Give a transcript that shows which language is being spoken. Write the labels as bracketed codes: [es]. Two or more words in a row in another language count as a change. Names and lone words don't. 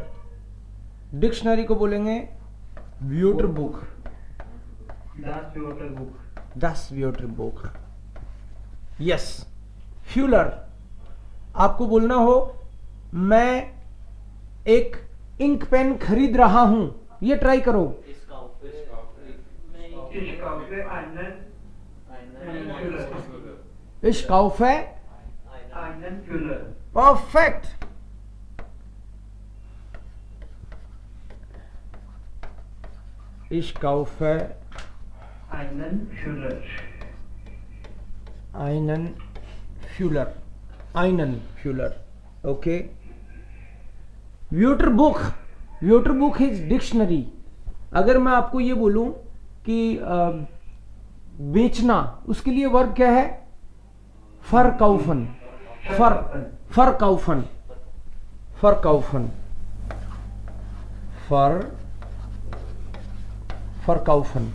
[hi] डिक्शनरी को बोलेंगे व्यूटरबुक, [de] das Wörterbuch. यस, Füller. [hi] आपको बोलना हो मैं एक [en] ink pen [hi] खरीद रहा हूं, ये ट्राई करो। [de] Ich kaufe einen Füller। परफेक्ट। Ich kaufe einen Füller। einen Füller, einen Füller, okay। Wörterbuch, Wörterbuch [en] is dictionary. [hi] अगर मैं आपको ये बोलूं कि बेचना, उसके लिए वर्ब क्या है? [de] verkaufen, verkaufen, verkaufen, verkaufen.